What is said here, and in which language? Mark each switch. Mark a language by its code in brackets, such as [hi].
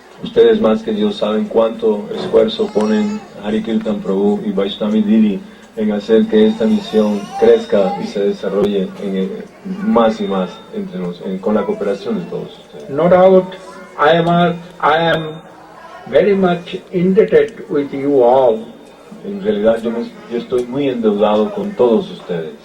[es] Ustedes más que Dios saben cuánto esfuerzo ponen Harikirtan Prabhu y Vaishnavi Didi en hacer que esta misión crezca y se desarrolle más y más entre nosotros, con la cooperación de todos ustedes. [en] No doubt, I am very much indebted with you all. [es] En realidad yo estoy muy endeudado con todos ustedes.